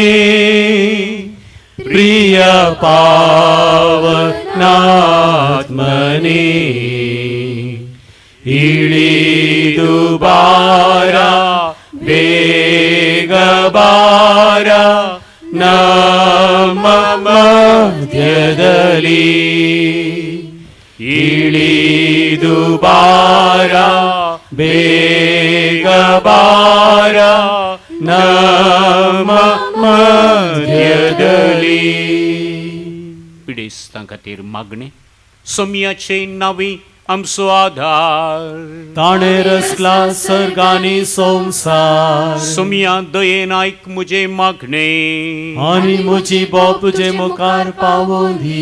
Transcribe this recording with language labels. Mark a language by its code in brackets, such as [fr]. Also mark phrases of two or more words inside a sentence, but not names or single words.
[kn] ಪ್ರಿಯ ಪಾವನಾತ್ಮನೆ ಇಳಿದುಬಾರ ಬೇಗಬಾರ ನಮ್ಮ ಮಧ್ಯದಲ್ಲಿ ಇಳಿದು ಬಾರ ಬೇಗ ಬಾರ ನಮ್ಮ ಮಧ್ಯದಲ್ಲಿ. [kok] पिडेस्तां खातीर मागणे. सोमयाचे नावी आमचो आधार. ताणे रचला सर्गानी संसार. सोमया दयेन आयक मुजे मागणे आनी म्हजी बोप तुजे मुखार पावोन दी.